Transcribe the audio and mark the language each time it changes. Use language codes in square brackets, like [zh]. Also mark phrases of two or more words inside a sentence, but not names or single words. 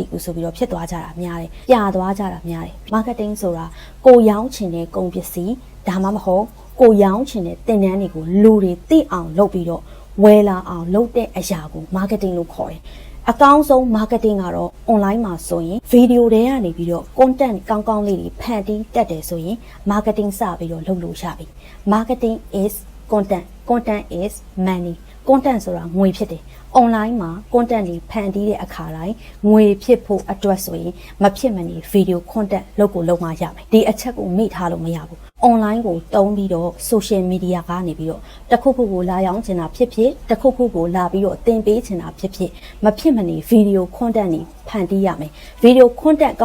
[my] ဘူးဆိုပြီးတော့ဖြစ်သွားကြတာများတယ်ပြသွားကြတာများတယ် marketing ဆိုတာကိုရောင်းချင်တဲ့ကုန်ပစ္စည်းဒါမှမဟုတ်ကိုရောင်းချင်တဲ့သင်တန်းတွေကိုလူတွေသိအောင်လုပ်ပြီးတော့ဝယ်လာအောင်လုပ်တဲ့အရာကို marketing လို့ခေါ်တယ်အကောင်းဆုံး marketing ကတော့ online မှာဆိုရင် video တွေကနေပြီးတော့ content ကောင်းကောင်းလေးတွေ ဖန်တီးတတ်တယ်ဆိုရင် marketing စပြီးတော့လုပ်လို့ရပြီ [en] marketing is content is money content [my] ဆိုတာငွေဖြစ်တယ် online မှာ content တွေဖန်တီးတဲ့အခါတိုင်းငွေဖြစ်ဖို့အတွက်ဆိုရင်မဖြစ်မနေ [en] video content [my] လုပ်ကိုလုပ်မှရမယ်ဒီအချက်ကိုမေ့ထားလို့မရဘူး online ကိုတုံးပြီးတော့ [en] social media [my] ကနေပြီးတော့တခုခုကိုလာရောက်ချင်တာဖြစ်ဖြစ်တခုခုကိုလာပြီးတော့သင်ပေးချင်တာဖြစ်ဖြစ်မဖြစ်မနေ [en] video content [my] တွေဖန်တီးရမယ် [en] video content [my] ကောင်း